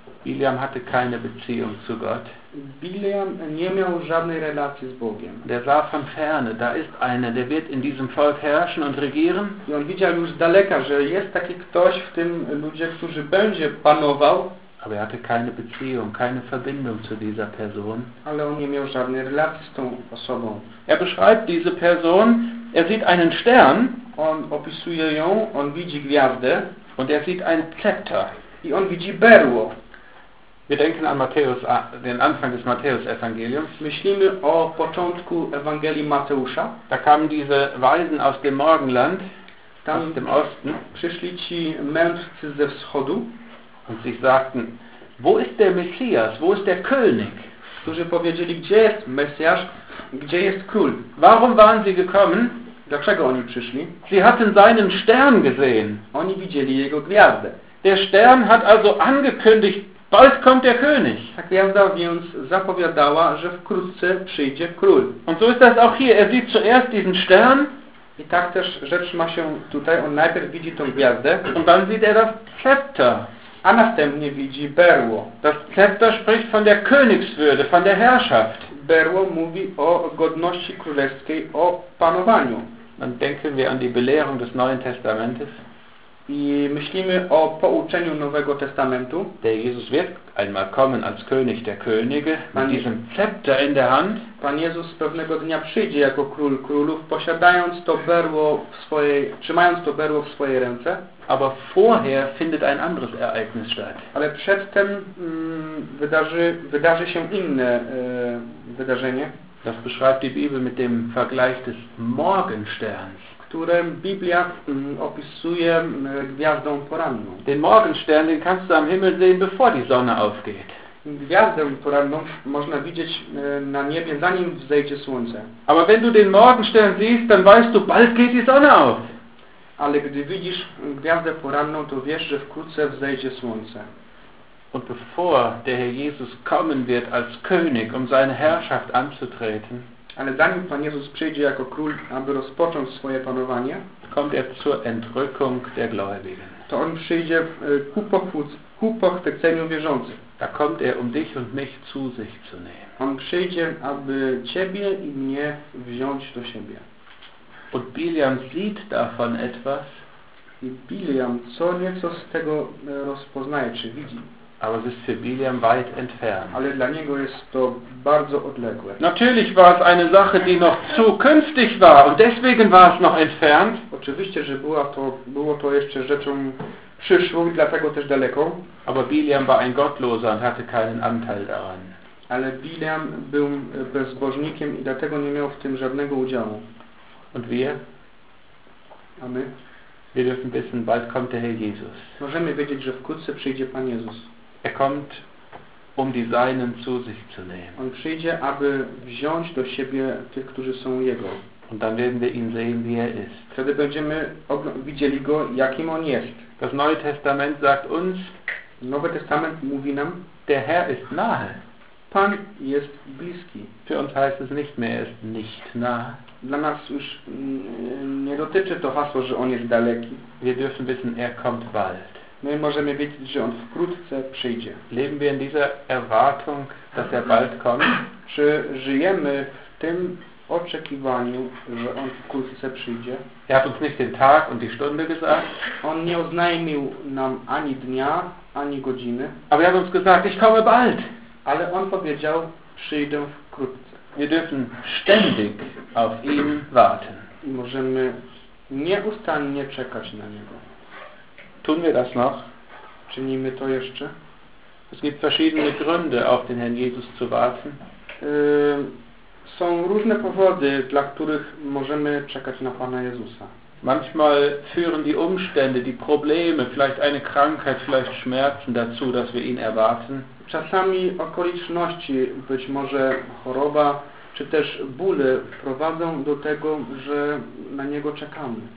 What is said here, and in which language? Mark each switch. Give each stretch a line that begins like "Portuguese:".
German: Biliam hatte keine Beziehung zu Gott.
Polish: Biliam nie miał żadnej relacji z Bogiem.
German: Der sah von ferne, da ist einer, der wird in diesem Volk herrschen und regieren.
Polish: I on widział już z daleka, że jest taki ktoś w tym ludzie, który będzie panował.
German: Aber er hatte keine Beziehung, keine Verbindung zu dieser Person.
Polish: Ale on nie miał żadnej relacji z tą osobą.
German: Er beschreibt diese Person, er sieht einen Stern.
Polish: On opisuje ją, on widzi gwiazdę.
German: Und er sieht ein Zepter.
Polish: I on widzi berło.
German: Wir denken an Matthäus, den Anfang des Matthäus-Evangeliums.
Polish: Myślimy o początku Ewangelii Mateusza.
German: Da kamen diese Weisen aus dem Morgenland,
Polish: tam
German: aus dem Osten.
Polish: Przyszli ci mędrcy ze wschodu.
German: Und sie sagten, wo ist der Messias, wo ist der König?
Polish: Którzy powiedzieli, gdzie jest Mesjasz, gdzie jest Król?
German: Warum waren sie gekommen?
Polish: Dlaczego oni przyszli?
German: Sie hatten seinen Stern gesehen.
Polish: Oni widzieli jego gwiazdę.
German: Der Stern hat also angekündigt, bald kommt der König.
Polish: Tak gwiazda więc zapowiadała, że wkrótce przyjdzie król.
German: Und so ist das auch hier. Er sieht zuerst diesen Stern.
Polish: I tak też rzecz ma się tutaj. On najpierw widzi tą gwiazdę.
German: Und dann sieht er das Zepter.
Polish: A następnie widzi berło.
German: Das Zepter spricht von der Königswürde, von der Herrschaft.
Polish: Berło mówi o godności królewskiej, o panowaniu.
German: Dann denken wir an die Belehrung des Neuen Testamentes.
Polish: I myślimy o pouczeniu Nowego Testamentu.
German: Der Jesus wird einmal kommen als König der Könige mit diesem Zepter in der Hand.
Polish: Pan Jezus pewnego dnia przyjdzie jako król królów, posiadając to berło w swojej, trzymając to berło w swojej ręce.
German: Aber vorher findet ein anderes Ereignis statt.
Polish: Ale przedtem wydarzy się inne wydarzenie.
German: Das beschreibt die Bibel mit dem Vergleich des Morgensterns.
Polish: Które Biblia opisuje gwiazdą poranną.
German: Den Morgenstern, den kannst du am Himmel sehen, bevor die Sonne aufgeht.
Polish: Gwiazdę poranną można widzieć na niebie, zanim wzejdzie słońce.
German: Aber wenn du den Morgenstern siehst, dann weißt du, bald geht die Sonne auf.
Polish: Ale gdy widzisz gwiazdę poranną, to wiesz, że wkrótce wzejdzie słońce.
German: Und bevor der Herr Jesus kommen wird als König, um seine Herrschaft anzutreten,
Polish: ale zanim Pan Jezus przyjdzie jako król, aby rozpocząć swoje panowanie,
German: kommt er zur Entrückung der Gläubigen.
Polish: To on przyjdzie ku pochwyceniu wierzących.
German: Da kommt er, um dich und mich zu sich zu nehmen.
Polish: On przyjdzie, aby ciebie i mnie wziąć do siebie.
German: Und Biliam sieht davon etwas.
Polish: I Biliam co nieco z tego rozpoznaje, czy widzi.
German: Aber es ist für Biliam weit entfernt.
Polish: Ale dla niego jest to bardzo odległe.
German: Natürlich war es eine Sache, die noch zukünftig war und deswegen war es noch entfernt.
Polish: Oczywiście, że było to jeszcze rzeczą przyszłą i dlatego też daleką.
German: Aber Biliam war ein Gottloser und hatte keinen Anteil daran.
Polish: Ale Biliam był bezbożnikiem i dlatego nie miał w tym żadnego udziału.
German: Und wir?
Polish: A my?
German: Wir dürfen wissen, bald kommt der Herr Jesus.
Polish: Możemy wiedzieć, że wkrótce przyjdzie Pan Jezus.
German: Er kommt, um die Seinen zu sich zu nehmen.
Polish: On przyjdzie, aby wziąć do siebie tych, którzy są Jego.
German: Und dann werden wir ihn sehen, wie er ist.
Polish: Wtedy będziemy widzieli Go, jakim On jest.
German: Das Neue Testament sagt uns,
Polish: Nowy Testament mówi nam,
German: der Herr ist nahe.
Polish: Pan jest bliski.
German: Für uns heißt es nicht mehr, er ist nicht nahe.
Polish: Dla nas już nie dotyczy to hasło, że On jest daleki.
German: Wir dürfen wissen, er kommt bald.
Polish: My możemy wiedzieć, że On wkrótce przyjdzie.
German: Leben wir in dieser Erwartung, dass er bald kommt?
Polish: Czy żyjemy w tym oczekiwaniu, że On wkrótce przyjdzie?
German: Er hat uns nicht den Tag und die Stunde gesagt.
Polish: On nie oznajmił nam ani dnia, ani godziny.
German: Aber er hat uns gesagt, ich komme bald.
Polish: Ale On powiedział, przyjdę wkrótce.
German: Wir dürfen ständig auf ihn warten.
Polish: I możemy nieustannie czekać na Niego.
German: Tun wir das noch?
Polish: Czynimy to jeszcze?
German: Es gibt verschiedene Gründe, auf den Herrn Jesus zu warten.
Polish: Są różne powody, dla których możemy czekać na Pana Jezusa.
German: Manchmal führen die Umstände, die Probleme, vielleicht eine Krankheit, vielleicht Schmerzen dazu, dass wir ihn erwarten.
Polish: Czasami okoliczności, być może choroba, czy też bóle prowadzą do tego, że na niego czekamy.